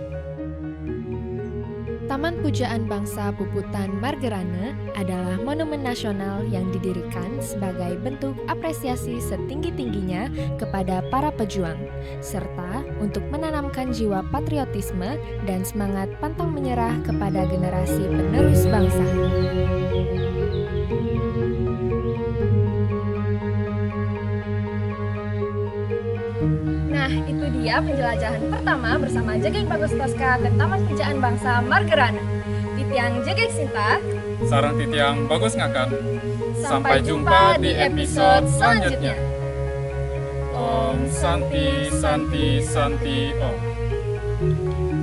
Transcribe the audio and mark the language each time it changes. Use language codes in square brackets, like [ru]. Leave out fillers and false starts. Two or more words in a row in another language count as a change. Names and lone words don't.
[id] Taman Pujaan Bangsa Puputan Margarana adalah monumen nasional yang didirikan sebagai bentuk apresiasi setinggi-tingginya kepada para pejuang, serta untuk menanamkan jiwa patriotisme dan semangat pantang menyerah kepada generasi penerus bangsa. Nah, itu dia penjelajahan pertama bersama Jegek Bagus Toska ke Taman Pujaan Bangsa Margarana. [ban] Titiang Jegek Sinta, Sarang titiang bagus ngakan. [id] Sampai jumpa di episode selanjutnya. [sa] Om Santi Santi Santi Om.